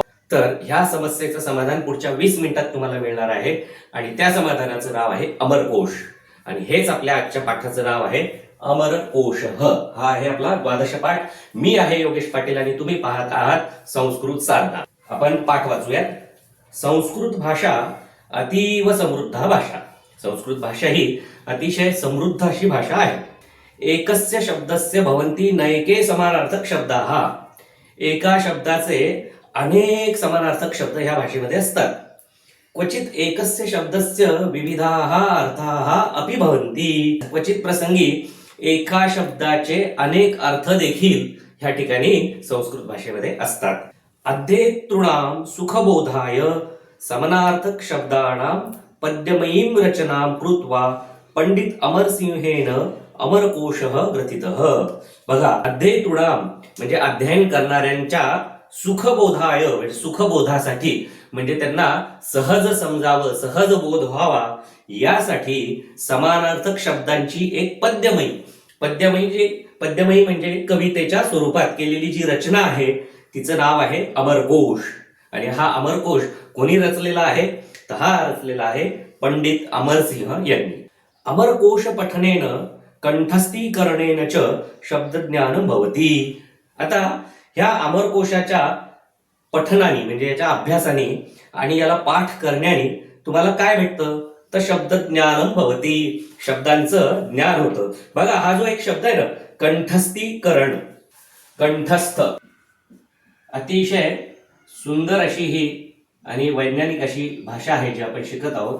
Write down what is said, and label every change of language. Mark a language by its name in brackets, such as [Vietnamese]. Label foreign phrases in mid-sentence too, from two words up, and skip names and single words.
[Marathi] तर ह्या समस्येचं समाधान पुढच्या 20 मिनिटात तुम्हाला मिळणार आहे आणि त्या समाधानाचं नाव आहे अमरकोश. आणि हेच आपल्या आजच्या पाठाचं नाव आहे अमरकोश. हा आहे आपला द्वादश पाठ. मी आहे योगेश पाटील आणि तुम्ही पाहत आहात संस्कृत साधना. आपण पाठ वाचूयात. [Sanskrit] संस्कृत भाषा अतीव समृद्ध भाषा. [Marathi] संस्कृत भाषा ही अतिशय समृद्ध अशी भाषा आहे. [Sanskrit] एकस्य शब्दस्य भवन्ति नैके समानार्थक शब्दाः. [Marathi] एका शब्दाचे अनेक समानार्थक शब्द ह्या भाषेमध्ये असतात. [Sanskrit] क्वचित एकस्य शब्दस्य विविधाः अर्थाः अपि भवन्ति. [Marathi] क्वचित प्रसंगी एका शब्दाचे अनेक अर्थ देखील ह्या ठिकाणी संस्कृत भाषेमध्ये असतात. [Sanskrit] अध्येतॄणां सुखबोधाय समानार्थक शब्दानां पद्यमयीं रचनां कृत्वा पंडित अमरसिंहेन अमरकोशः ग्रथितः. [Marathi] बघा, अध्येतॄणां म्हणजे अध्ययन करणाऱ्यांच्या सुखबोधाय म्हणजे सुखबोधासाठी, म्हणजे त्यांना सहज समजावं, सहज बोध व्हावा यासाठी समानार्थक शब्दांची एक पद्यमयी म्हणजे कवितेच्या स्वरूपात केलेली जी रचना आहे तिचं नाव आहे अमरकोश. आणि हा अमरकोश कोणी रचलेला आहे? तर हा रचलेला आहे पंडित अमरसिंह यांनी. [Sanskrit] अमरकोश पठनेन कंठस्थीकरणेन च शब्दज्ञान भवति. [Marathi] आता ह्या अमरकोशाच्या पठनाने म्हणजे याच्या अभ्यासाने आणि याला पाठ करण्याने तुम्हाला काय भेटतं? तर [Sanskrit] शब्दज्ञान भवति. [Marathi] शब्दांचं ज्ञान होतं. बघा, हा जो एक शब्द आहे ना, कंठस्थीकरण, कंठस्थ, अतिशय सुंदर अशी ही आणि वैज्ञानिक अशी भाषा आहे जी आपण शिकत आहोत.